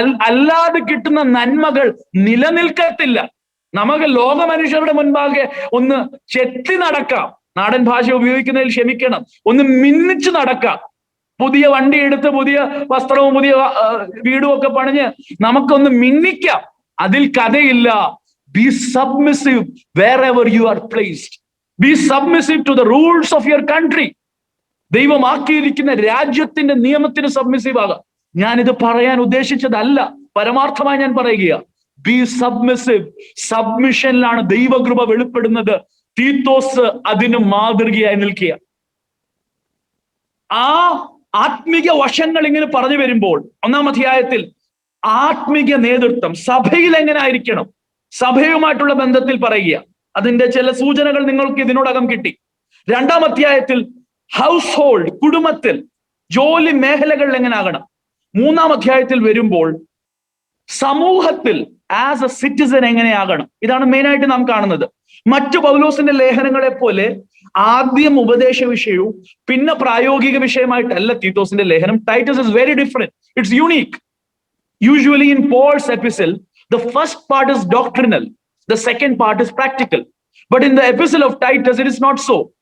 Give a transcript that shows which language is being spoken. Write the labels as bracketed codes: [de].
[ml] അല്ലാതെ കിട്ടുന്ന നന്മകൾ നിലനിൽക്കത്തില്ല. നമുക്ക് ലോക മനുഷ്യരുടെ മുൻപാകെ ഒന്ന് ചെത്തി നടക്കാം, നാടൻ ഭാഷ ഉപയോഗിക്കുന്നതിൽ ക്ഷമിക്കണം, ഒന്ന് മിന്നിച്ചു നടക്കാം. പുതിയ വണ്ടി എടുത്ത് പുതിയ വസ്ത്രവും പുതിയ വീടും ഒക്കെ പണിഞ്ഞ് നമുക്കൊന്ന് മിന്നിക്കാം. അതിൽ കഥയില്ല. [en] Be submissive wherever you are placed. Be submissive to the rules of your country. [ml] ദൈവം ആക്കിയിരിക്കുന്ന രാജ്യത്തിന്റെ നിയമത്തിന് സബ്മിസീവ് ആകാം. ഞാനിത് പറയാൻ ഉദ്ദേശിച്ചതല്ല, പരമാർത്ഥമായി ഞാൻ പറയുക. [en] Be submissive. [ml] സബ്മിഷനിലാണ് ദൈവകൃപ വെളിപ്പെടുന്നത്. തീത്തോസ് അതിന് മാതൃകയായി നിൽക്കുക. ആ ആത്മീക വശങ്ങൾ ഇങ്ങനെ പറഞ്ഞു വരുമ്പോൾ 1-ാം അധ്യായത്തിൽ ആത്മീക നേതൃത്വം സഭയിൽ എങ്ങനെ ആയിരിക്കണം, സഭയുമായിട്ടുള്ള ബന്ധത്തിൽ പറയുക. അതിന്റെ ചില സൂചനകൾ നിങ്ങൾക്ക് ഇതിനോടകം കിട്ടി. 2-ാം അധ്യായത്തിൽ ഹൗസ് ഹോൾഡ്, കുടുംബത്തിൽ ജോലി മേഖലകളിൽ എങ്ങനെ ആകണം. 3-ാം അധ്യായത്തിൽ വരുമ്പോൾ സമൂഹത്തിൽ [en] as a citizen [ml] എങ്ങനെയാകണം. ഇതാണ് മെയിനായിട്ട് നാം കാണുന്നത്. മറ്റു പൗലോസിന്റെ ലേഖനങ്ങളെ പോലെ ആദ്യം ഉപദേശ വിഷയവും പിന്നെ പ്രായോഗിക വിഷയമായിട്ടല്ല തീത്തോസിന്റെ ലേഖനം. [en] Titus is very different. It's unique. Usually in Paul's epistle the first part is doctrinal, the second part is practical, but in the epistle of Titus it is not so.